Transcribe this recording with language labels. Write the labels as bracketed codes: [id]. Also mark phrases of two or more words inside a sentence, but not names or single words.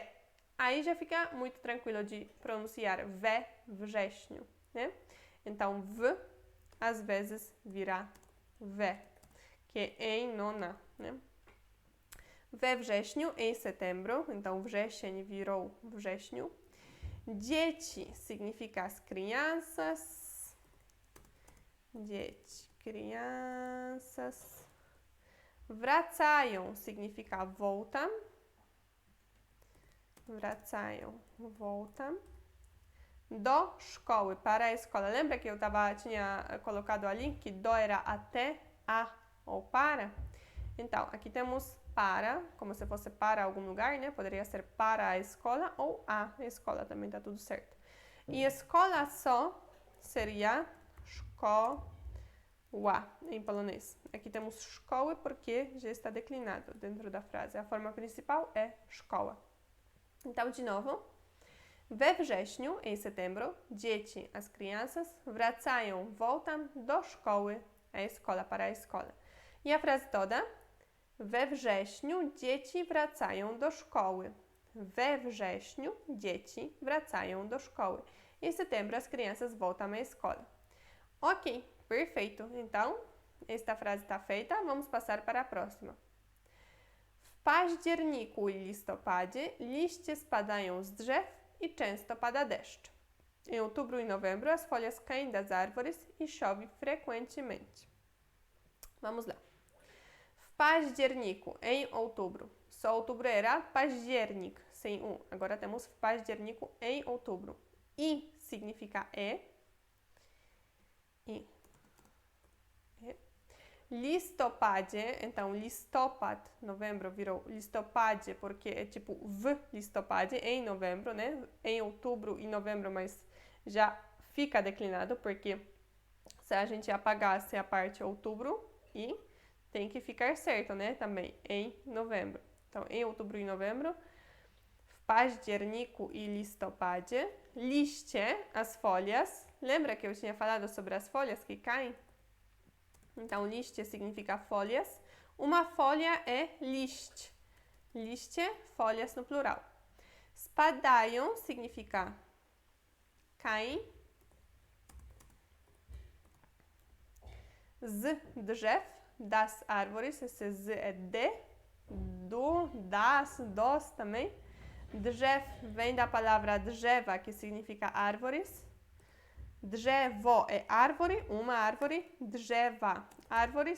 [pt] Aí já fica muito tranquilo de pronunciar [pl] we wrześniu, [pt] né? Então, v às vezes virá V, que é em nona, né? [pl] We wrześniu, [pt] em setembro, então wrzesień virou wrześniu. Dzieci significa as crianças. Dzieci, crianças. Wracają significa voltam. Wracają, voltam. [pl] Do szkoły, [pt] para a escola. Lembra que eu tinha colocado ali que do era até, a ou para? Então, aqui temos para, como se fosse para algum lugar, né? Poderia ser para a escola ou a escola, também tá tudo certo. E escola só seria szkoła em polonês. Aqui temos szkoły porque já está declinado dentro da frase. A forma principal é szkoła. Então, de novo. [pl] We wrześniu, [pt] em setembro, [pl] dzieci, [pt] as crianças, [pl] wracają, voltam do szkoły, [pt] a escola, para a escola. E a frase toda? [pl] We wrześniu dzieci wracają do szkoły. We wrześniu dzieci wracają do szkoły. [pt] Em setembro, as crianças voltam à escola. Ok, perfeito. Então, esta frase está feita. Vamos passar para a próxima. [pl] W październiku i listopadzie liście spadają z drzew e często pada deszcz. [pt] Em outubro e novembro, as folhas caem das árvores e chove frequentemente. Vamos lá. [pl] W październiku, [pt] em outubro. Só outubro era październik, sem Agora temos [pl] w październiku, [pt] em outubro. I significa e. Listopadzie, então listopad, novembro virou listopadzie, porque é tipo [pl] v listopadzie, [pt] em novembro, né? Em outubro e novembro, mas já fica declinado, porque se a gente apagasse a parte outubro e tem que ficar certo, né? Também em novembro. Então, em outubro e novembro, [pl] w październiku i listopadzie, liście, [pt] as folhas. Lembra que eu tinha falado sobre as folhas que caem? Então, liście significa folhas. Uma folha é liść. Liście, folhas no plural. Spadają significa caem. [pl] Z drzew, [pt] das árvores, esse z é de, do, das, dos também. Drzew vem da palavra drzewa, que significa árvores. Drzewo é árvore, uma árvore. Drzewa, árvores.